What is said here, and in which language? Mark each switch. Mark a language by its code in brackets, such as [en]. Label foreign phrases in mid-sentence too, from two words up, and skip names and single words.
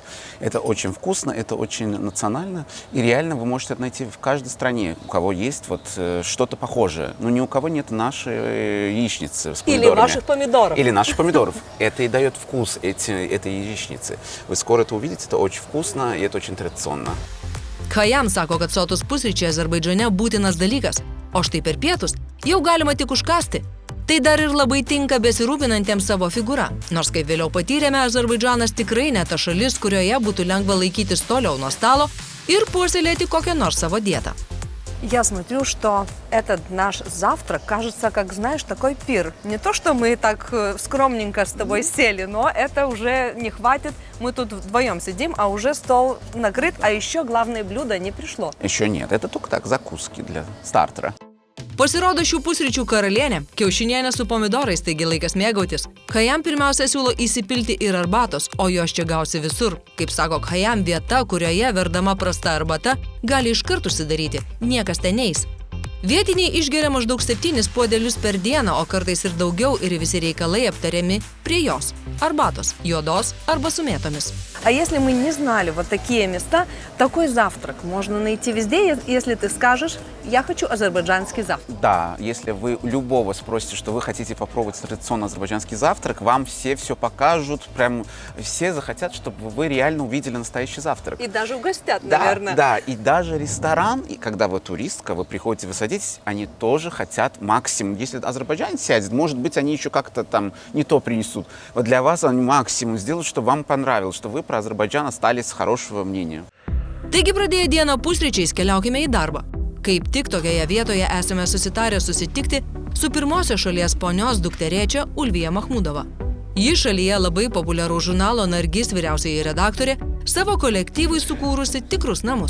[ru] Это очень вкусно, это очень национально. И реально вы можете это найти в каждой стране, у кого есть вот что-то похожее. Но ни у кого нет нашей яичницы с помидорами. Или ваших помидоров. Или наших помидоров. Это и дает вкус этой яичницы. Вы скоро это увидите, это очень вкусно и это очень традиционно. [lt] Khayam sako, kad sotus pusryčiai Azerbaidžane būtinas dalykas, o štai per pietus jau galima tik užkasti. Tai dar ir labai tinka besirūpinantiems savo figūra. Nors kaip vėliau patyrėme, Azerbaidžanas tikrai ne ta šalis, kurioje būtų lengva laikytis toliau nuo stalo ir puoselėti kokią nors savo dietą. [ru] Я смотрю, что этот наш завтрак кажется, как, знаешь, такой пир. Не то, что мы так скромненько с тобой сели, но это уже не хватит. Мы тут вдвоем сидим, а уже стол накрыт, а еще главное блюдо не пришло. Еще нет, это только так, закуски для стартера. Pasirodo šių pusryčių karalienė, kiaušinienė su pomidorais, taigi laikas mėgautis. Khayam pirmiausia siūlo įsipilti ir arbatos, o jos čia gausi visur. Kaip sako Khayam, vieta, kurioje verdama prasta arbata, gali iškart užsidaryti, niekas ten neis. Vietiniai išgeria maždaug 7 puodelius per dieną, o kartais ir daugiau, ir visi reikalai aptariami prie jos – arbatos, juodos arba su mėtomis. А если мы не знали вот такие места, такой завтрак можно найти везде, если ты скажешь, я хочу азербайджанский завтрак. Да, если вы любого спросите, что вы хотите попробовать традиционный азербайджанский завтрак, вам все покажут, прям все захотят, чтобы вы реально увидели настоящий завтрак. И даже угостят, Да, наверное. да, и даже ресторан, и когда вы туристка, вы приходите, вы садитесь, они тоже хотят максимум. Если азербайджанец сядет, может быть, они еще как-то там не то принесут. Вот для вас они максимум сделают, чтобы вам понравилось, что вы про Азербайджан остались с хорошего мнения. [lt] Taigi pradėję dieną pusryčiais keliaukime į darbą. Kaip tik tokioje vietoje esame susitarę susitikti su pirmosios šalies ponios dukterėčia Ulvija Mahmudova. Ji šalyje labai populiarų žurnalo Nargis vyriausioji redaktorė savo kolektyvui sukūrusi tikrus namus.